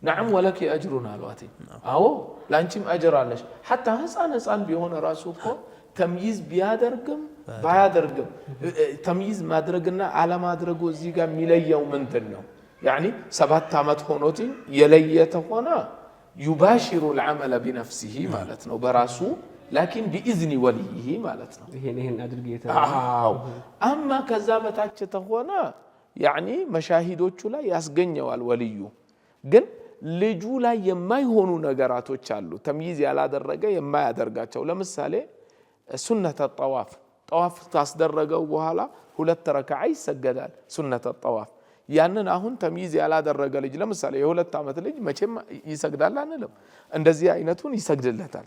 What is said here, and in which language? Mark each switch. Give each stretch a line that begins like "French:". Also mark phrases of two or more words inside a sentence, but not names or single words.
Arabic: نعم ولك أجرٌ
Amharic: አሏት። አዎ ላንቺም አጅር አለሽ። ሐታ ህፃን ቢሆን ራሱ እኮ ተምይዝ ቢያደርግም ባያደርግም ተምይዝ ማድረግና አለማድረጉ እዚህ ጋር የሚለየው ምንድን ነው? ያኒ 7 ዓመት ሆኖት የለየተ ሆነ ዩባሽሩ
Arabic: العمل بنفسه
Amharic: ማለት ነው በራሱ ላኪን
Arabic: بإذن وليه
Amharic: ማለት ነው። ይሄን አድርግ አዎ አማ ከዛ በታች ተሆነ ያኒ መሻሂዶቹ ላይ ያስገኘዋል ወልዩ። ግን ልጁ ላይ የማይሆኑ ነገራቶች አሉ ተምይዝ ያላደረገ የማያደርጋቸው። ለምሳሌ
Arabic: سنة طواف
Amharic: ታስደረገው በኋላ 2 ረካዓ ይሰገዳል
Arabic: سنة طواف።
Amharic: ያንን አሁን ተምይዝ ያላደረገ ልጅ ለምሳሌ የ2 ዓመት ልጅ መቼም ይሰግዳል አንልም። እንደዚህ አይነቱን ይሰግድለታል።